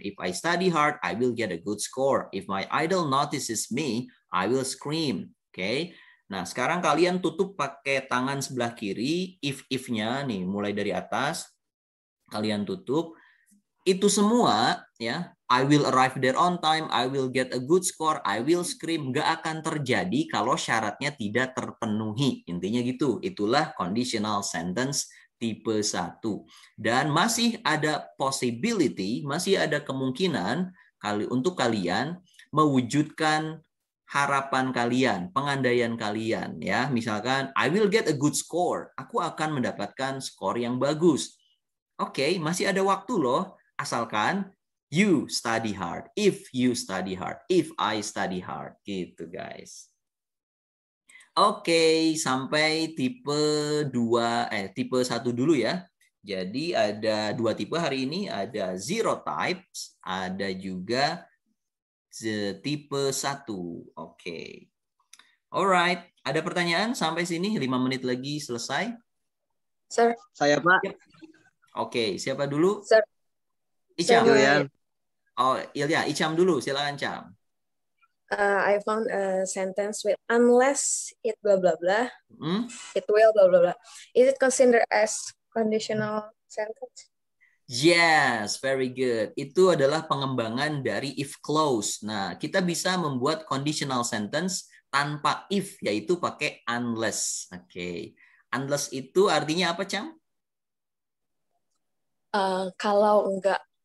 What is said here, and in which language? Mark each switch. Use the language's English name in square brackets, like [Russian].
[English] If I study hard, I will get a good score. If my idol notices me, I will scream. Oke. [Indonesian] Nah, sekarang kalian tutup pakai tangan sebelah kiri, if-nya nih, mulai dari atas. Kalian tutup. Itu semua, ya, [English] I will arrive there on time, I will get a good score, I will scream, [Indonesian] nggak akan terjadi kalau syaratnya tidak terpenuhi. Intinya gitu. Itulah conditional sentence tipe 1. Dan masih ada possibility, masih ada kemungkinan untuk kalian mewujudkan harapan kalian, pengandaian kalian, ya. Misalkan [English] I will get a good score. [Indonesian] Aku akan mendapatkan skor yang bagus. Oke, masih ada waktu loh, asalkan [English] you study hard. If you study hard, if I study hard, [Indonesian] gitu guys. Oke, sampai tipe 1 dulu ya. Jadi ada 2 tipe hari ini, ada zero types, ada juga tipe 1. Oke. Alright, ada pertanyaan sampai sini? 5 menit lagi selesai. [English] Sir. [Indonesian] Saya, Pak. Oke, siapa dulu? [English] Sir. Icham. Ilyan. [Indonesian] Oh, Ilya, Icham dulu, silakan Cham. [English] I found a sentence with unless it blah blah blah, it will blah blah blah. Is it considered as conditional sentence? Yes, very good. [Indonesian] Itu adalah pengembangan dari if clause. Nah, kita bisa membuat conditional sentence tanpa if, yaitu pakai unless. Oke. Unless itu artinya apa, Cham? Kalau enggak.